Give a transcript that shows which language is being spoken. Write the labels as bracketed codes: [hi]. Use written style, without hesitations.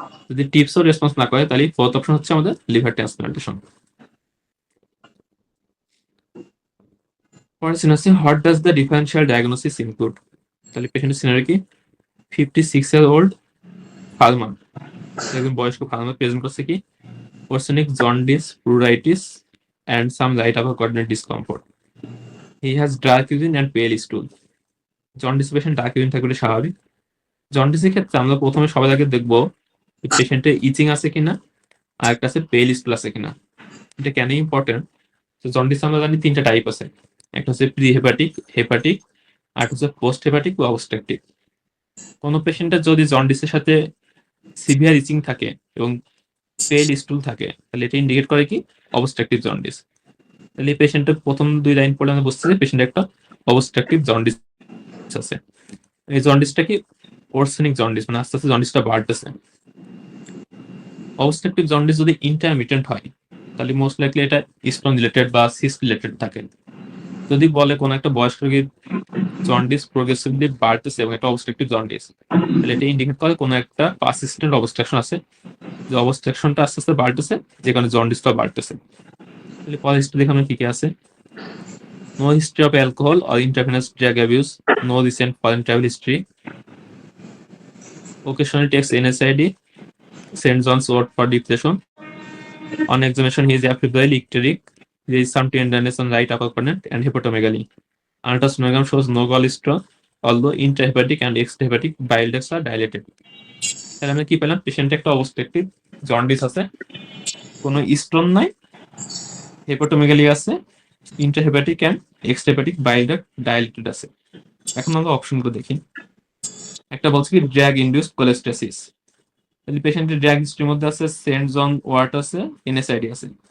[bn] যদি টিপসও রেসপন্স না করে তাহলে ফোর্থ অপশন হচ্ছে আমাদের লিভার ট্রান্সপ্লান্টেশন। পরের হচ্ছে [en] What does the differential diagnosis include? [bn] তাহলে পেশেন্টের সিনারি কি? 56-year-old ফার্মার, একজন বয়স্ক ফার্মার প্রেজেন্ট করছে কি? [en] ওরসেনিক jaundice, pleuritis and some right upper quadrant discomfort. He has dark urine and pale stool. [bn] Jaundice patient dark urine থাকলে স্বাভাবিক। জন্ডিসের ক্ষেত্রে আমরা প্রথমে সবার আগে দেখবো পেশেন্টের ইচিং আছে কিনা, আর একটা আছে পেল স্টুল আছে কিনা। এটা কেন ইম্পর্টেন্ট? তো জন্ডিস আমরা জানি তিনটা টাইপ আছে, একটা হচ্ছে প্রি হেপাটিক, হেপাটিক, আর হচ্ছে পোস্ট হেপাটিক বা অবস্ট্রাকটিভ। কোনো পেশেন্টের যদি জন্ডিসের সাথে সিভিয়ার ইচিং থাকে এবং পেল স্টুল থাকে তাহলে এটা ইন্ডিকেট করে কি? Obstructive jaundice. তাহলে এই পেশেন্টের প্রথম দুই লাইন পড়লে আমরা বুঝতে পারি পেশেন্টের একটা অবস্ট্রাকটিভ জন্ডিস আছে। এই জন্ডিসটা কি? ওরসেনিক জন্ডিস, মানে আস্তে আস্তে জন্ডিসটা বাড়তেছে। অবস্ট্রাকটিভ জন্ডিস যদি ইন্টারমিটেন্ট হয় তাহলে মোস্ট লাইকলি এটা স্টোন রিলেটেড বা সিস্ট রিলেটেড থাকে। যদি বলে কোনো একটা বয়স্ক রোগীর জন্ডিস প্রোগ্রেসিভলি বাড়তেছে এবং এটা অবস্ট্রাকটিভ জন্ডিস, তাহলে এটা ইন্ডিকেট করে কোনো একটা পারসিস্টেন্ট অবস্ট্রাকশন আছে, যে অবস্ট্রাকশনটা আস্তে আস্তে বাড়তেছে, যেখানে জন্ডিসটা বাড়তেছে। তাহলে পরের হিস্ট্রি দেখে আমরা কি কি আছে? [en] No history of alcohol or intravenous drug abuse, no recent foreign travel history, occasionally takes NSAID, St. John's wort for depression. On examination, he is affably icteric. There is some tenderness on right upper quadrant and hepatomegaly. Ultrasonogram shows no gallstone, although intrahepatic and extrahepatic bile ducts are dilated. [bn] তাহলে আমরা কি পেলাম? পেশেন্টে একটা obstructive jaundice আছে, কোনো stone নাই, hepatomegaly আছে, intrahepatic and extrahepatic bile duct dilated আছে। এখন আমরা অপশনগুলো দেখি। একটা বলছে কি ড্রাগ ইনডিউসড কোলেস্টেসিস। তাহলে পেশেন্টের ড্রাগ হিস্ট্রির মধ্যে আছে সেন্ট জন ওয়ার্ট আছে, এনএসআইডি আছে।